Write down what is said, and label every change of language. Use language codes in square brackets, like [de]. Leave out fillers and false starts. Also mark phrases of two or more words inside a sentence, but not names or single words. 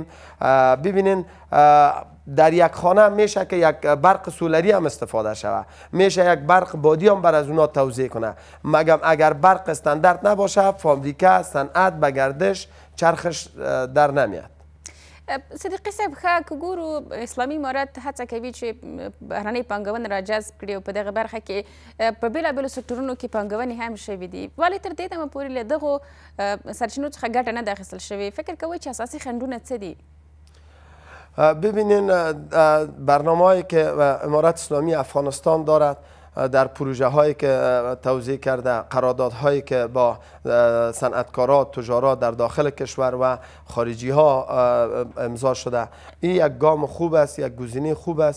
[fa] ببینین در یک خانه میشه که یک برق سولری هم استفاده شود، میشه یک برق بادی هم بر از اونا توزیع کنه. مگم اگر برق استاندارد نباشه، فابریکه صنعت به گردش چرخش در نمیاد. [ps] صدیقی صاحب، ښه که ګورو اسلامي امارت هڅه کوي چې بهرنۍ پانګونه را جذب کړي او په دغه برخه کې په بېلابېلو سکتورونو کې پانګونې هم شوي دي، ولې تر دې دمه پورې له دغو سرچینو څخه ګټه نه ده اخیستل شوې؟ فکر کوئ چې اساسي خنډونه څه دي؟ [fa] ببینین برنامه‌هایی که امارت اسلامی افغانستان دارد در پروژه هایی که توزیع کرده، قراردادهایی که با صنعتکاران، تجارات در داخل کشور و خارجی ها امضا شده، این یک گام خوب است، یک گزینه خوب است.